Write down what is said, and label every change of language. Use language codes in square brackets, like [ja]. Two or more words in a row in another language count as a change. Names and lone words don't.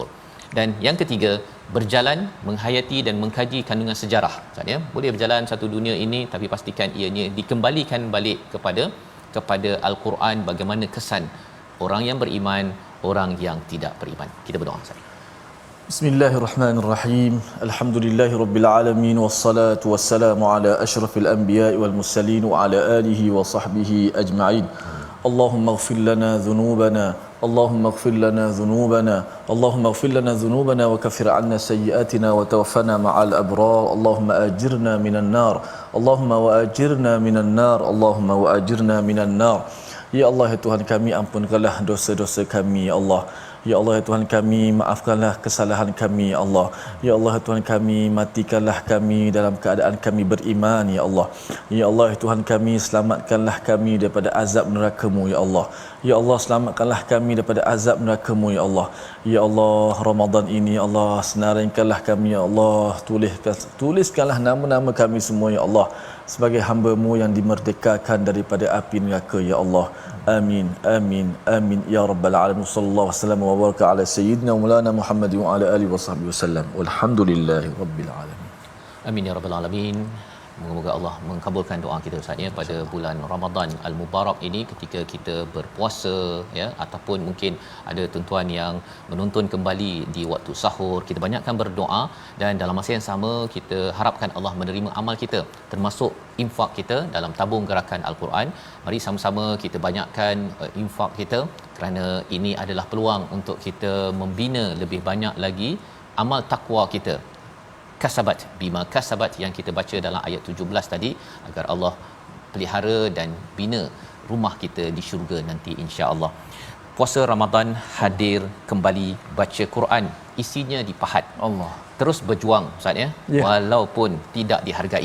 [ms] Dan yang ketiga, berjalan, menghayati dan mengkaji kandungan sejarah. Maksudnya, boleh berjalan satu dunia ini, tapi pastikan ianya dikembalikan balik kepada Al-Quran, bagaimana kesan orang yang beriman, orang yang tidak beriman. Kita berdoa. [ar] بسم الله الرحمن الرحيم. الحمد لله رب العالمين، والصلاة والسلام على أشرف الأنبياء والمرسلين وعلى آله وصحبه أجمعين. اللهم اغفر لنا ذنوبنا، اللهم اغفر لنا ذنوبنا، اللهم اغفر لنا ذنوبنا وكفر عنا سيئاتنا وتوفنا مع الأبرار. اللهم أجرنا من النار، اللهم وأجرنا من النار، اللهم وأجرنا من النار. [ms] Ya Allah, ya Tuhan kami, ampunkanlah dosa-dosa kami, ya Allah. Ya Allah, ya Tuhan kami, maafkanlah kesalahan kami, ya Allah. Ya Allah, ya Tuhan kami, matikanlah kami dalam keadaan kami beriman, ya Allah. Ya Allah, ya Tuhan kami, selamatkanlah kami daripada azab neraka-Mu, ya Allah. Ya Allah, selamatkanlah kami daripada azab neraka-Mu, ya Allah. Ya Allah, Ramadan ini, ya Allah, senaringkanlah kami, ya Allah. Tuliskanlah nama-nama kami semua, ya Allah, sebagai hamba-Mu yang dimerdekakan daripada api neraka, ya Allah. [ar] آمين، آمين، آمين، يا رب العالمين. صلى الله عليه وسلم وبارك على سيدنا مولانا محمد وعلى آله وصحبه وسلم. والحمد لله رب العالمين. آمين يا رب العالمين. [ms] Moga-moga Allah mengabulkan doa kita Ustaz, ya, pada bulan Ramadan al-Mubarak ini, ketika kita berpuasa, ya, ataupun mungkin ada tuan-tuan yang menonton kembali di waktu sahur. Kita banyakkan berdoa, dan dalam masa yang sama kita harapkan Allah menerima amal kita, termasuk infak kita dalam tabung gerakan Al-Quran. Mari sama-sama kita banyakkan infak kita, kerana ini adalah peluang untuk kita membina lebih banyak lagi amal takwa kita. [ar] كسبت بما كسبت [ms] yang kita baca dalam ayat 17 tadi, agar Allah pelihara dan bina rumah kita di syurga nanti, [ar] إن شاء الله. [ms] Puasa Ramadan hadir kembali, baca Quran isinya dipahat. Allah terus berjuang Ustaz, ya, walaupun tidak dihargai.